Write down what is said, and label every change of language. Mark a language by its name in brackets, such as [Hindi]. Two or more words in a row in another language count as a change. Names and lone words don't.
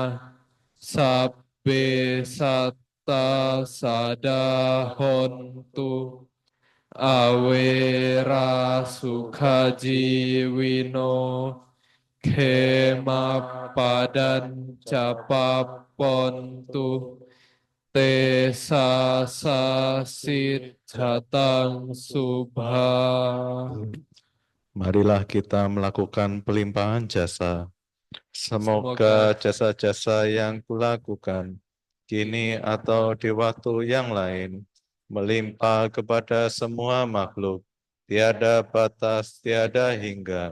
[Pali] sabbe satta sadahontu awera sukhajiwino kemapadan capapontu te sasasit jatang subha. [Indonesian] Marilah kita melakukan pelimpahan jasa. Semoga jasa-jasa yang kulakukan kini atau di waktu yang lain melimpah kepada semua makhluk, tiada batas, tiada hingga,